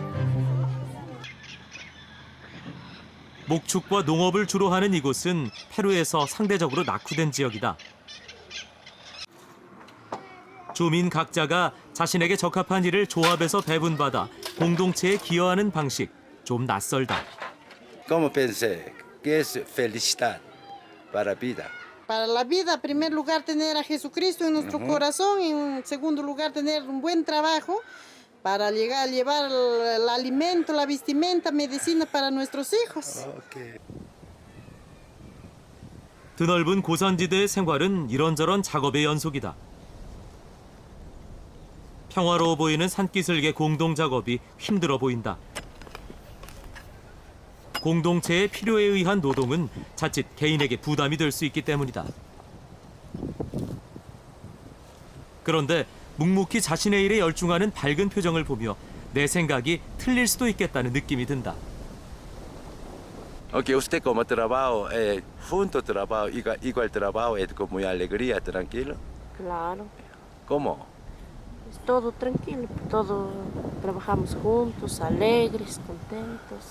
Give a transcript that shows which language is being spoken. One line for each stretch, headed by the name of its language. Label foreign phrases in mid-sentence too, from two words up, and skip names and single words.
Korean: 목축과 농업을 주로 하는 이곳은 페루에서 상대적으로 낙후된 지역이다. 주민 각자가 자신에게 적합한 일을 조합해서 배분받아 공동체에 기여하는 방식, 좀 낯설다.
Spanish: ¿Cómo pensé? ¿Qué es felicidad para vida? Para la vida, en primer lugar, tener a Jesucristo en nuestro corazón, en segundo lugar, tener un buen trabajo para llevar el alimento, la vestimenta, medicina para nuestros hijos.
Korean: 드넓은 고산지대의 생활은 이런저런 작업의 연속이다. 평화로워 보이는 산기슭의 공동 작업이 힘들어 보인다. 공동체의 필요에 의한 노동은 자칫 개인에게 부담이 될 수 있기 때문이다. 그런데 묵묵히 자신의 일에 열중하는 밝은 표정을 보며 내 생각이 틀릴 수도 있겠다는 느낌이 든다.
Spanish: Aunque usted como trabajo, junto trabajo, igual trabajo, es con muy alegría, tranquilo. Claro. ¿Cómo? Es todo tranquilo, todo trabajamos juntos, alegres, contentos.